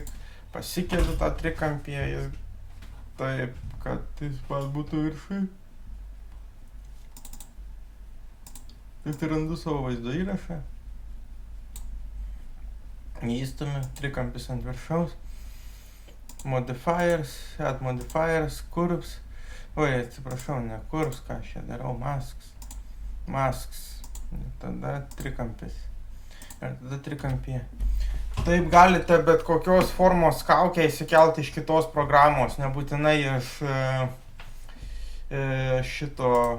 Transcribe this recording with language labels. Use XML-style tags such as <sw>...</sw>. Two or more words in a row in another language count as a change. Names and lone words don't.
<lt>Pasikeliu tą trikampį, taip, kad jis man būtų viršui. Randu savo vaizdo įrašą. Įstumiu trikampis ant viršaus.</lt> <en>Modifiers, add modifiers, curves.</en> <lt>Oi, atsiprašau, ne curves, ką aš čia darau, masks. Masks. Tada trikampis. Ir tada trikampį. Taip galite bet kokios formos kaukę įsikelti iš kitos programos, nebūtinai iš šito.</lt>